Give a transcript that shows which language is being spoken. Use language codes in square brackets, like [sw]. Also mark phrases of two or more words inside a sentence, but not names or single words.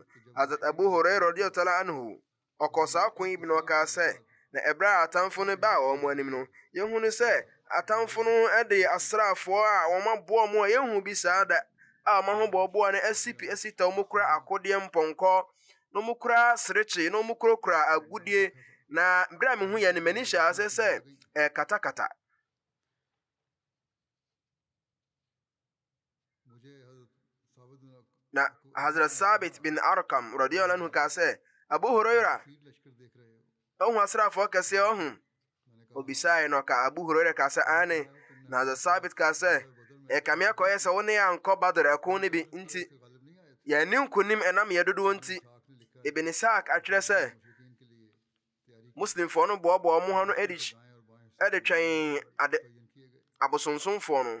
[ak] Hazrat Abu Hurairah [ar] رضي الله عنه [ak] ɔkɔ saa kwan yi bi na ɔkaa sɛ na ɛberɛ a atamfo no baa wɔn anim no yɛhu no sɛ atamfo no de asrafoɔ a wɔn aboa mu a yɛhu bi saa da a wɔn ho boaboa no asita wɔn kura akodeɛ mpɔnkɔ na wɔn kura serekye na wɔn kura agudie. Na berɛ a mehu yɛ no m'ani hyɛ ase sɛ katakata. Na Hazrat Sabit bin Arkam [ar] رضي الله عنه [ak] ka sɛ Abu Hurairah ɔhu asrafoɔ kɛseɛ ɔhu. Obisae no ka Abu Hurairah ka sɛ ane. Na Hazrat Sabit ka sɛ kame akɔyɛ sɛ wo ne yɛankɔ Badr ɛko no bi nti yɛne nkonim ɛnam yɛ dodoɔ nti. Ibn Sa'd atwerɛ sɛ Muslimfoɔ no boaboa mo ho no ɛde twɛn abosonsomfoɔ no.